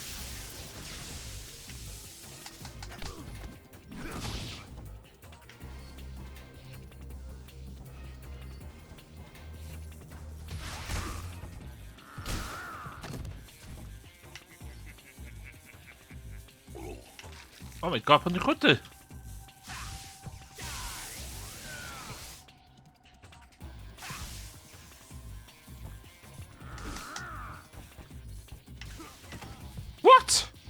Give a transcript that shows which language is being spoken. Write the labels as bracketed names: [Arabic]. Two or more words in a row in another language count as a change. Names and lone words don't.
[English] Oh my god, [Welsh] pan dwi'n chwydu? [English] What?